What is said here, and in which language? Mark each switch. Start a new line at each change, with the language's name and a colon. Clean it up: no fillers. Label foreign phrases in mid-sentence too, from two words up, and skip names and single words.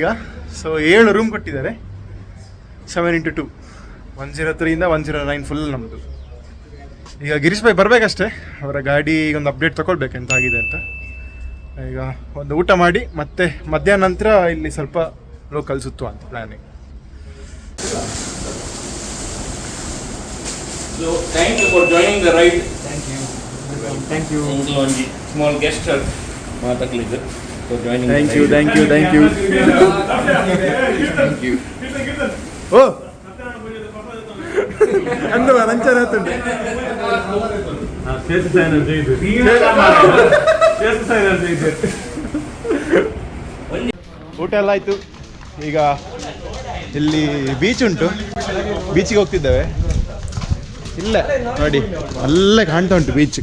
Kannada: ಸೊ 7 ರೂಮ್ ಕೊಟ್ಟಿದ್ದಾರೆ. 7x2 103 ಇಂದ 109 ಫುಲ್ ನಮ್ಮದು. ಈಗ ಗಿರೀಶ್ ಭಾಯ್ ಬರಬೇಕಷ್ಟೇ, ಅವರ ಗಾಡಿ ಒಂದು ಅಪ್ಡೇಟ್ ತೊಗೊಳ್ಬೇಕಂತ ಆಗಿದೆ ಅಂತ. ಈಗ ಒಂದು ಊಟ ಮಾಡಿ ಮತ್ತೆ ಮಧ್ಯಾಹ್ನ ನಂತರ ಇಲ್ಲಿ ಸ್ವಲ್ಪ ಲೋಕಲ್ ಸುತ್ತುವ ಅಂತ ಪ್ಲ್ಯಾನಿಂಗ್.
English: So thank you for joining the ride. Thank you. One small gesture ಮಾತಾಡ್ಲಿದ್ದು for joining. Thank you. Thank you.
Tulu: ಓ ಅಂದು ರಂಚನ ಆತುಂಡು.
Kannada: ಊಟ ಎಲ್ಲ ಆಯಿತು. ಈಗ ಇಲ್ಲಿ ಬೀಚ್ ಉಂಟು, ಬೀಚಿಗೆ ಹೋಗ್ತಿದ್ದೇವೆ. ಇಲ್ಲ ನೋಡಿ, ಅಲ್ಲೇ ಕಾಣ್ತಾ ಉಂಟು ಬೀಚ್.